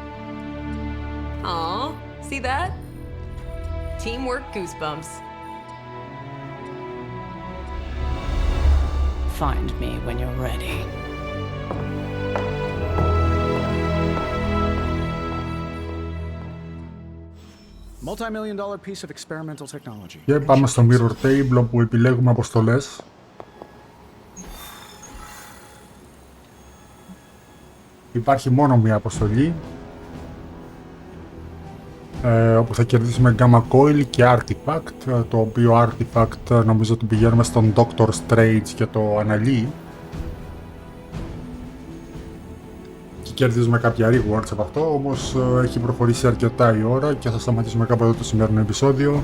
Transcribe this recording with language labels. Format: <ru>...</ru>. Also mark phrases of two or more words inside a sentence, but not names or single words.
<en>Aw, see that? Teamwork goosebumps. Find me when you're ready. Multi-million-dollar piece of experimental technology.</en> <el>Και πάμε στο</el> <en>mirror table</en> <el>όπου επιλέγουμε αποστολές. Υπάρχει μόνο μία αποστολή όπου θα κερδίσουμε Gamma Coil και Artifact, το οποίο Artifact νομίζω ότι πηγαίνουμε στον Doctor Strange και το αναλύει και κερδίζουμε κάποια rewards από αυτό, όμως έχει προχωρήσει αρκετά η ώρα και θα σταματήσουμε κάπου εδώ το σημερινό επεισόδιο.</el>